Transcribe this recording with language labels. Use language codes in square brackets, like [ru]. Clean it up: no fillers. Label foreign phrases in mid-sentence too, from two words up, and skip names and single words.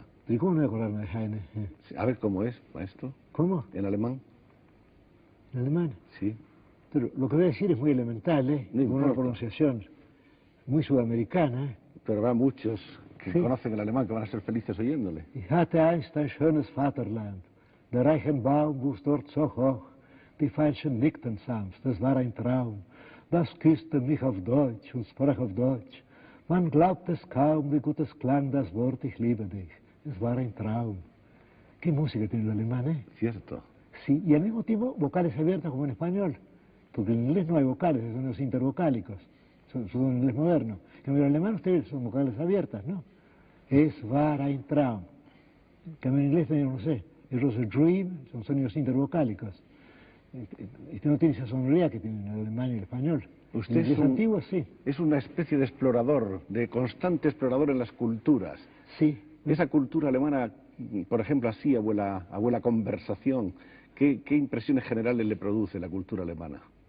[es] ¿Y cómo no voy a acordarme de Heine? A ver, ¿cómo es, maestro? ¿Cómo? ¿En alemán? ¿En alemán? Sí. Pero lo que voy a decir es muy elemental, ¿eh? No con una pronunciación muy sudamericana, ¿eh? Pero habrá muchos que conocen el alemán que van a ser felices oyéndole. [de] Ich hatte einst ein schönes Vaterland, der Reichenbaum wuchs dort so hoch, die Veilchen nickten sanft, es war ein Traum, das küsste mich auf Deutsch und sprach auf Deutsch. Man glaubt es kaum, wie gut es klang das Wort, ich liebe dich. Es war ein Traum. [es] ¿Qué música tiene el alemán, eh? Cierto. Sí, y al mismo tiempo vocales abiertas como en español, porque en inglés no hay vocales, son los intervocálicos, son en inglés moderno. En el alemán ustedes son vocales abiertas, ¿no? [de] Es war ein Traum. [es] Que en inglés no sé, es [en] was a dream, [es] son sonidos intervocálicos. Este no tiene esa sonoridad que tienen el alemán y el español. Usted es antiguo, sí. Es una especie de explorador, de constante explorador en las culturas. Sí. Esa cultura alemana, por ejemplo, así, abuela conversación, ¿qué impresiones generales le produce la cultura alemana?